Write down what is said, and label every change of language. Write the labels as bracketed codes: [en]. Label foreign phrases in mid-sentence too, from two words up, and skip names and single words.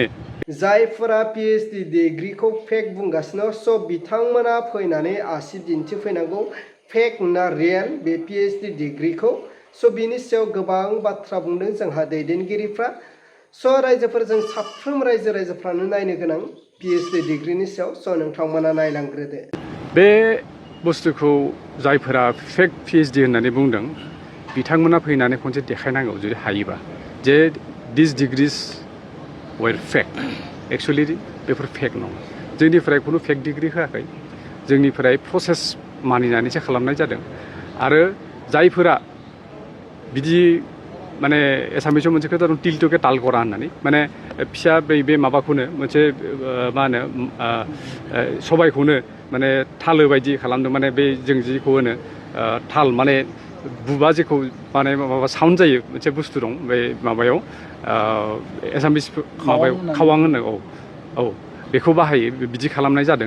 [brx] जायफोरा पिएचडि डिग्रीखौ फेक बुंगासिनो स' बिथांमोना फैनानै आसि दिन्थिफैनांगौ फेक ना रियेल बे पिएचडि डिग्रीखौ स' बिनि सायाव गोबां बाथ्रा बुंदों जोंहा दैदेनगिरिफ्रा स' रायजोफोरजों साफ्रोम रायजोफ्रानो नायनो गोनां पिएचडि डिग्रीनि सायाव स' नोंथांमोना नायलांग्रोदो बे बुस्थुखौ जायफोरा [en] fake PhD [brx] होननानै बुंदों बिथांमोना फैनानै खनसे देखायनांगौ जुदि हायोबा जे [en] this degrees were fake actually [brx] बेफोर फेक नङा जोंनिफ्राय खुनु [en] fake degree [brx] होआखै जोंनिफ्राय प्रसेस मानिनानैसो खालामनाय जादों आरो जायफोरा बिदि माने एसामिसाव मोनसे खोथा दं टिलटके तालगरा होननानै माने फिसा बे माबाखौनो मोनसे मा होनो सबायखौनो माने थालो बायदि खालामदों माने बे जों जिखौ होनो थाल माने बुबा जेखौ माने माबा साउन्ड जायो मोनसे बुस्थु दं बे माबायाव एसामिस माबायाव खावां होनो औ बेखौ बाहायो बिदि खालामनाय जादों